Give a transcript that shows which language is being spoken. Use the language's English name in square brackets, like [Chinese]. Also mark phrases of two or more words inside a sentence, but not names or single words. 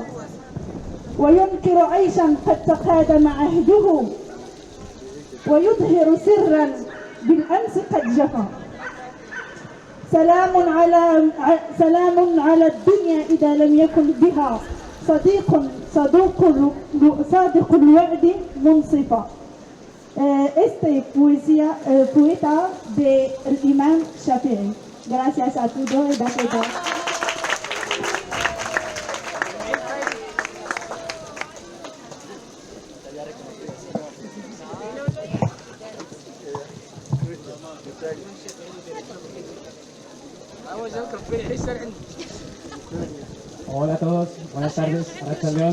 [Arabic] وينكر عيشا قد تقادم عهده ويظهر سرا بالأمس قد جفا. سلام على الدنيا إذا لم يكن بها صادق الوعد منصفا. [Spanish] Poeta del Imam Shafi'i. Gracias a todos y a todas. Hola a todos, buenas tardes, Racha León.